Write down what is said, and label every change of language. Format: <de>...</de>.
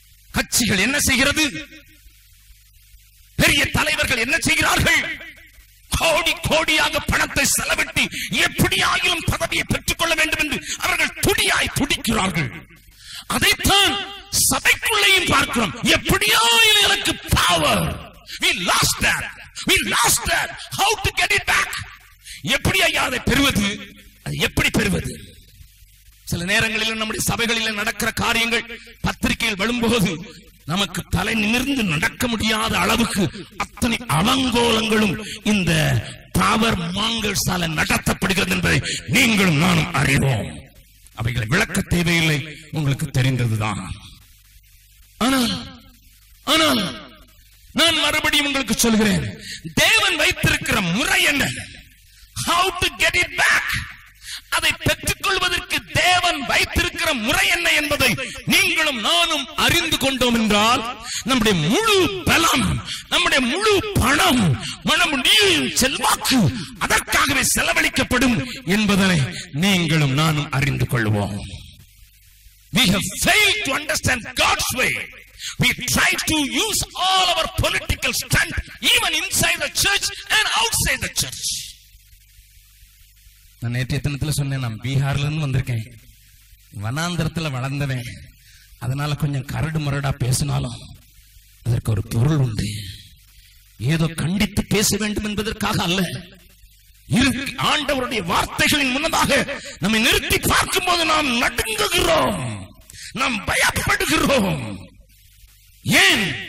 <ta>கட்சிகள் என்ன செய்கிறது? பெரிய தலைவர்கள் என்ன செய்கிறார்கள்? கோடி கோடியாக பணத்தை செலவிட்டு எப்படியாகிலும் பதவியை பெற்றுக் கொள்ள வேண்டும் என்று அவர்கள் துடியாய் துடிக்கிறார்கள். அதைத்தான் சபைக்குள்ளேயும் பார்க்கிறோம். எப்படியாவது எனக்கு</ta> <en>Power, we lost that, how to get it back?</en> <ta>எப்படி அதை பெறுவது? எப்படி பெறுவது? சில நேரங்களில் நம்முடைய சபைகளில் நடக்கிற காரியங்கள் பத்திரிகையில் வரும்போது நமக்கு தலை நிமிர்ந்து நடக்க முடியாத அளவுக்கு அத்தனை அலங்கோலங்களும் இந்த பவர் மாங்கல்ஸால நடத்தப்படுகிறது என்பதை நீங்களும் நானும் அறிவோம். அவைகளை விளக்க தேவையில்லை, உங்களுக்கு தெரிந்ததுதான். ஆனால் நான் மறுபடியும் உங்களுக்கு சொல்கிறேன், தேவன் வைத்திருக்கிற முறை என்ன?</ta> <en>How to get it back?</en> <ta>அதை பெற்றுக் கொள்வதற்கு தேவன் வைத்திருக்கிற முறை என்ன என்பதை நீங்களும் நானும் அறிந்து கொண்டோம் என்றால் நம்முடைய முழு பலம், நம்முடைய முழு பணம், நம்முடைய செல்வாக்கு அதற்காகவே செலவழிக்கப்படும் என்பதனை நீங்களும் நானும் அறிந்து கொள்வோம்.</ta> <en>We have failed to understand God's way. We try to use all our political strength even inside the church and outside the church.</en> <ta>நான் நேற்றைய தினத்தில் சொன்னேன், நான் பீகார்ல இருந்து வந்திருக்கேன், வனாந்தரத்துல வளர்ந்தவன், அதனால கொஞ்சம் கரடு மரடா பேசினாலும் அதற்கு ஒரு பொருள் உண்டு. ஏதோ கண்டித்து பேச வேண்டும் என்பதற்காக அல்ல. ஆண்டவருடைய வார்த்தைகளின் முன்னதாக நம்மை நிறுத்தி பார்க்கும் போது நாம் நடுங்குகிறோம், நாம் பயப்படுகிறோம். ஏன்?</ta>